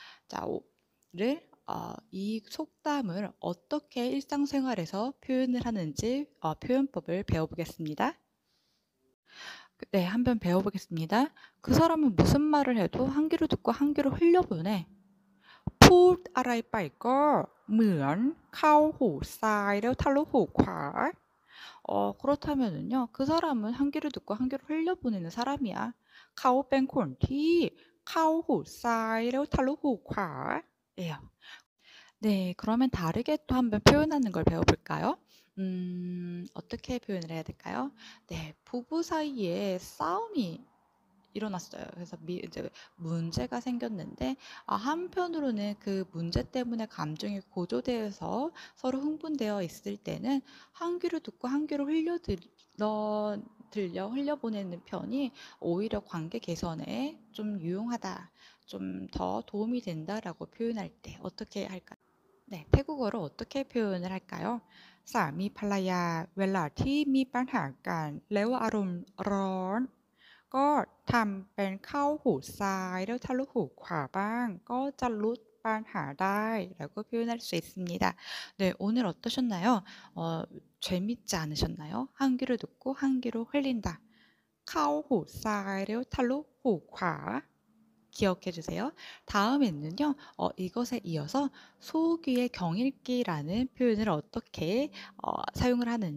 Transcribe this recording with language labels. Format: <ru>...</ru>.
<ko>자를 이 속담을 어떻게 일상생활에서 표현을 하는지 표현법을 배워보겠습니다. 네, 한번 배워보겠습니다. 그 사람은 무슨 말을 해도 한 귀로 듣고 한 귀로 흘려보내.</ko> <th>พูด อะไรไปก็เหมือนเข้าหูซ้ายแล้วทะลุหูขวา.</th> <ko>그렇다면은요, 그 사람은 한 귀로 듣고 한 귀로 흘려보내는 사람이야.</ko> <th>เขาเป็นคนที่เข้าหูซ้ายแล้วทะลุหูขวา.</th> <ko>예요. 네, 그러면 다르게 또 한번 표현하는 걸 배워볼까요? 어떻게 표현을 해야 될까요? 네, 부부 사이에 싸움이 일어났어요. 그래서 이제 문제가 생겼는데, 한편으로는 그 문제 때문에 감정이 고조되어서 서로 흥분되어 있을 때는 한 귀로 듣고 한 귀로 흘려보내는 편이 오히려 관계 개선에 좀 유용하다, 좀 더 도움이 된다라고 표현할 때 어떻게 할까요? 네, 태국어로 어떻게 표현을 할까요?</ko> <th>สามี ภรรยา เวลาที่มีปัญหากันแล้วอารมณ์ร้อนก็ทำเป็นเข้าหูซ้ายแล้วทะลุหูขวาบ้างก็จะลดปัญหาได้</th> <ko>라고 표현할 수 있습니다. 네, 오늘 어떠셨나요? 재밌지 않으셨나요? 한 귀로 듣고 한 귀로 흘린다.</ko> <th>เข้าหูซ้ายแล้วทะลุหูขวา.</th> <ko>기억해 주세요. 다음에는요, 이것에 이어서 소귀의 경읽기라는 표현을 어떻게 사용을 하는지 배워보겠습니다. 다음 편도 기대해 주세요. 감사합니다.</ko>